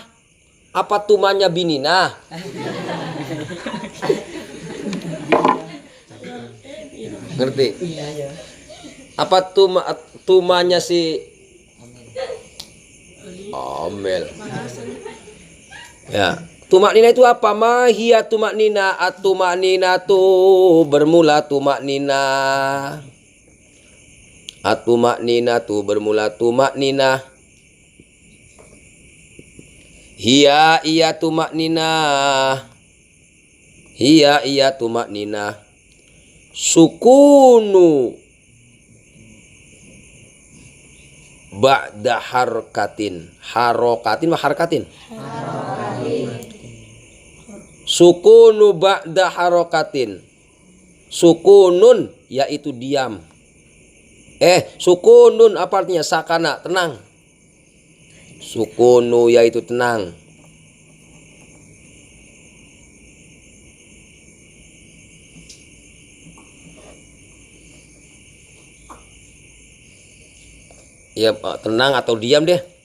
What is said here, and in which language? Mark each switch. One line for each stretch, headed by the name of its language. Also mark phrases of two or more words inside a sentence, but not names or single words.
Indonesian: Apa tumanya binina? Ngerti? Apa tumanya si Omel? Ya, tumak nina itu apa? Mahia tumak nina, atumak nina tu bermula tumak nina. Atumak nina tu bermula tumak nina. Hiya iya tumak nina. Hiya iya tumak nina.
Arabic: سكون بعد حركة. حركة mah حركة. سكون بعد حركة.
Indonesian: Sukunun yaitu diam. Sukunun apa artinya? Sakana, tenang. Sukunu yaitu tenang. Ya tenang atau diam deh.